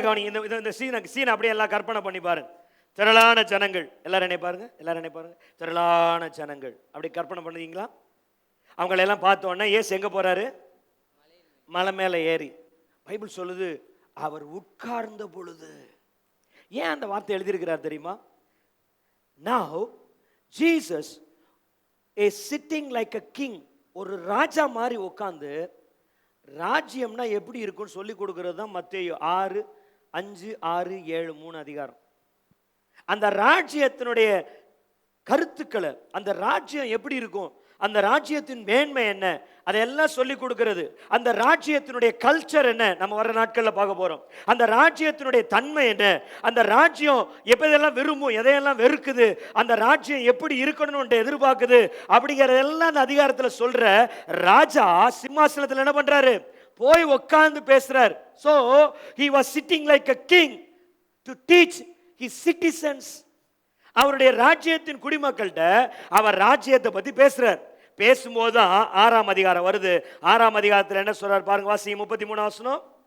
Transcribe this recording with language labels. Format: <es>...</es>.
<ta>கவனிங்க, இந்த சீன் அப்படியே எல்லாம் கற்பனை பண்ணி பாருங்க. திரளான ஜனங்கள், எல்லாரும் நினைப்பாருங்க, எல்லாரும் நினைப்பாருங்க, திரளான ஜனங்கள் அப்படி கற்பனை பண்ணுவீங்களா? அவங்களெல்லாம் பார்த்த உடனே ஏசு எங்க போறாரு? மலை மேல ஏறி. பைபிள் சொல்லுது அவர் உட்கார்ந்த பொழுது. ஏன் அந்த வார்த்தை எழுதியிருக்கிறார் தெரியுமா?</ta> <en>Now Jesus is sitting like a king.</en> <ta>ஒரு ராஜா மாதிரி உட்கார்ந்து, ராஜ்யம்னா எப்படி இருக்குன்னு சொல்லி கொடுக்கிறது தான் மத்தேயு 6, 5, 6, 7 3 அதிகாரம். அந்த ராஜ்யத்தினுடைய கருத்துக்களை, அந்த ராஜ்யம் எப்படி இருக்கும், அந்த ராஜ்யத்தின் மேன்மை என்ன, அதெல்லாம் சொல்லி கொடுக்கிறது. அந்த ராஜ்யத்தினுடைய கல்ச்சர் என்ன, நம்ம வர நாட்களில் பார்க்க போறோம். அந்த ராஜ்யத்தினுடைய தன்மை என்ன, அந்த ராஜ்யம் எப்பதெல்லாம் விரும்பும், எதையெல்லாம் வெறுக்குது, அந்த ராஜ்யம் எப்படி இருக்கணும்னு எதிர்பார்க்குது அப்படிங்கிறதெல்லாம் அந்த அதிகாரத்தில் சொல்ற ராஜா சிம்மாசனத்தில் என்ன பண்றாரு? போய் உட்கார்ந்து பேசுறார்.</ta> <en>So he was sitting like a king to teach his citizens.</en> <ta>அவருடைய ராஜ்யத்தின் குடிமக்கள்கிட்ட அவர் ராஜ்யத்தை பத்தி பேசுறார். பேசும்போது தான் 6ஆம் அதிகாரம் வருது. 6ஆம் அதிகாரத்தில் என்ன சொல்றார் பாருங்க, வாசிங்க 33ஆம் வசனம்.</ta>